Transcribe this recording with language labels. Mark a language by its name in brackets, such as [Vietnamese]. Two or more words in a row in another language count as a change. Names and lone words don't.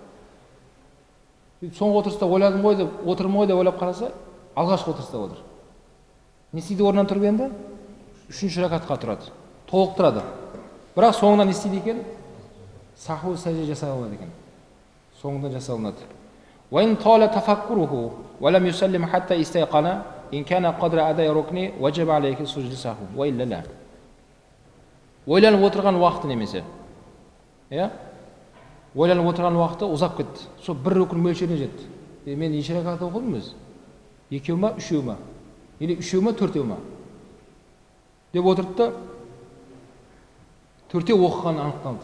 [Kazakh] Соңғы отырыста ойладым ғой деп, отырмын ғой деп ойлап қараса, алғашқы отырыста отыр. Не істейді? Орнынан тұрып енді 3-ші ракатқа тұрады. Толықтырады. Бірақ соңынан не істейді екен? Саху сәжде жасалынады екен. Соңында жасалынады. [Arabic] وَإِنْ طَالَ تَفَكُّرُهُ وَلَمْ يُسَلِّمْ حَتَّى اسْتَيْقَنَ إِنْ كَانَ قَدْرَ أَدَاءِ رُكْنِ وَجَبَ عَلَيْهِ سُجْدُ سَهْوٍ وَإِلَّا لَا. [Kazakh] Ойланып отырған уақыты немесе. Иә? Ойланып отырған уақыты ұзап кетті. Сол бір рүкін мөлшеріне жетті. Мен неше ракат оқыдым өзі? 2 ма, 3 ма? Или 3 ма, 4 ма? Деп отырды да 4 оқыған анықталды.